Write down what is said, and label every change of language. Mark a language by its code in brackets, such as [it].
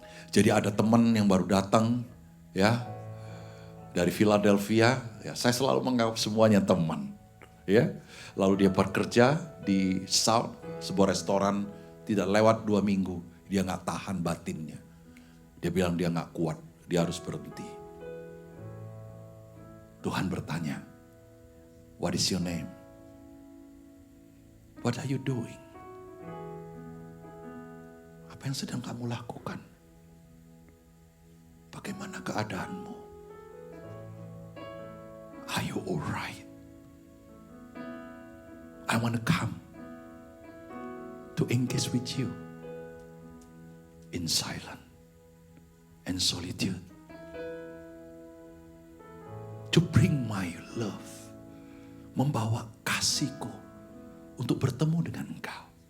[id] Jadi ada teman yang baru datang, ya, dari Philadelphia. Ya, saya selalu menganggap semuanya teman, ya. Lalu dia bekerja di South, sebuah restoran, tidak lewat 2 minggu, dia nggak tahan batinnya. Dia bilang dia nggak kuat, dia harus berhenti. Tuhan bertanya, [en] what is your name? What are you doing? [id] Apa yang sedang kamu lakukan? Bagaimana keadaanmu? [en] Are you alright? I want to come to engage with you in silence and solitude. To bring my love. [id] Membawa kasihku untuk bertemu dengan engkau.